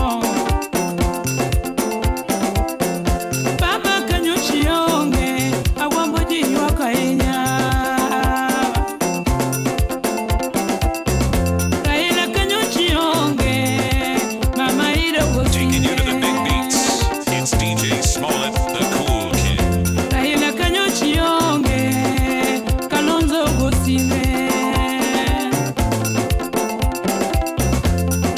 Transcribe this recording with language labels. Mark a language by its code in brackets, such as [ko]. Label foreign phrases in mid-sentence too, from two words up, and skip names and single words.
[luo] Baba kanyo chionge awambo ji ywak ahinya. Raila kanyo chionge mama iro [en] Taking you to the big beats, it's DJ Smollett, the cool kid. [luo] Raila kanyo chionge Kalonzo gosime.